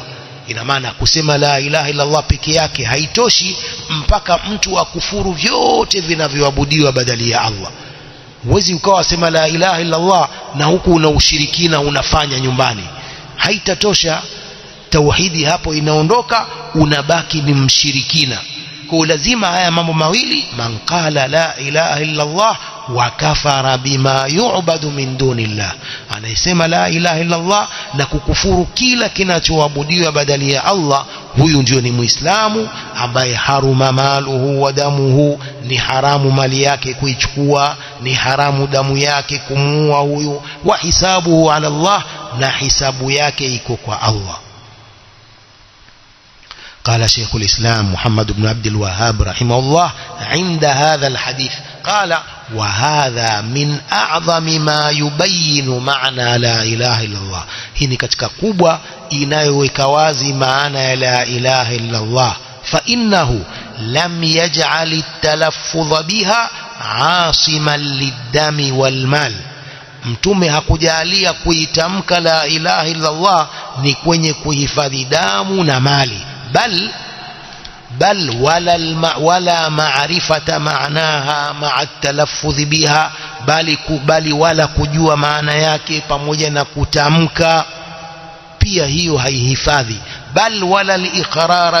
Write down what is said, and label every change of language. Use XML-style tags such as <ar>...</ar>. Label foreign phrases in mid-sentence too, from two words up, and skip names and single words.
<sw>Ina maana kusema</sw> <ar>لا إله إلا الله</ar> <sw>peke yake haitoshi, mpaka mtu akufuru vyote vinavyoabudiwa badali ya Allah. Huwezi ukawa sema</sw> <ar>لا إله إلا الله</ar> <sw>na huku una ushirikina unafanya nyumbani, haitatosha. Tauhidi hapo inaondoka, unabaki ni mshirikina. Kwa lazima haya mambo mawili,</sw> <ar>من قال لا إله إلا الله وكفر بما يعبد من دون الله,</ar> <sw>anayesema</sw> <ar>لا إله إلا الله</ar> <sw>na kukufuru kila kinachoabudiwa badali ya Allah, huyu ndio ni Muislamu ambaye</sw> <ar>حرم ماله ودمه,</ar> <sw>ni haramu mali yake kuichukua, ni haramu damu yake kumuua huyu.</sw> <ar>وحسابه على الله,</ar> <sw>na hisabu yake iko kwa Allah.</sw> <ar>قال شيخ الإسلام محمد بن عبد الوهاب رحمه الله عند هذا الحديث قال وهذا من أعظم ما يبين معنى لا إله إلا الله.</ar> <sw>هنا katika kubwa inayoweka wazi maana ya la ilaha illa Allah.</sw> <ar>فإنه لم يجعل التلفظ بها عاصما للدم والمال.</ar> <sw>Mtume hakujalia kuitamka</sw> <ar>لا إله إلا الله</ar> <sw>ni kwenye kuhifadhi damu na mali,</sw> <ar>بل ولا معرفة معناها مع التلفظ</ar> <sw>biha, bali wala kujua maana yake pamoja na kutamka pia hiyo haihifadhi,</sw> <ar>بل ولا الإقرار</ar>